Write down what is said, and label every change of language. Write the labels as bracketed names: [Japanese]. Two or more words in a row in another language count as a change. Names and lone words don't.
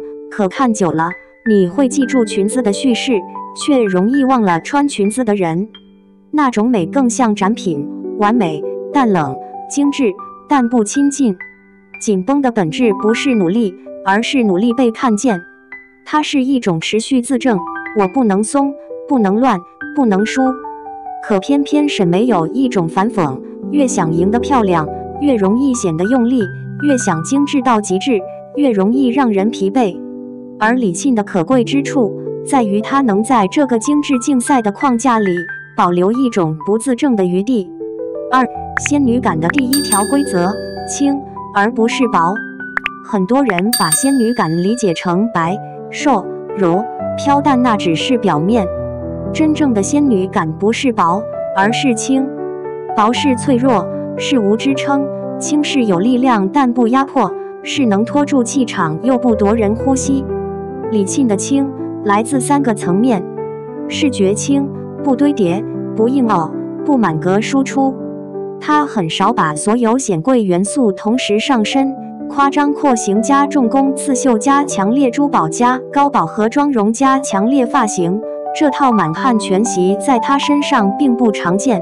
[Chinese] 可看久了，你會記住裙子的敘事，卻容易忘了穿裙子的人。那種美更像展品，完美但冷，精緻但不親近。緊繃的本質不是努力，而是努力被看見。它是一種持續自證，我不能鬆，不能亂，不能輸。可偏偏審美有一種反諷，越想贏得漂亮，越容易顯得用力，越想精緻到極致，越容易讓人疲憊。而李沁的可貴之處在於她能在這個精緻競賽的框架裡保留一種不自證的余地。仙女感的第一條規則：輕而不是薄。很多人把仙女感理解成白、瘦、柔、飄，但那只是表面。真正的仙女感不是薄，而是輕。薄是脆弱，是無支撐；輕是有力量但不壓迫，是能拖住氣場又不奪人呼吸。李沁的輕來自3個層面：視覺輕，不堆疊，不硬凹，不滿格輸出。她很少把所有顯貴元素同時上身，誇張廓形加重工刺繡加強烈珠寶加高飽和妝容加強烈髮型，這套滿漢全席在她身上並不常見。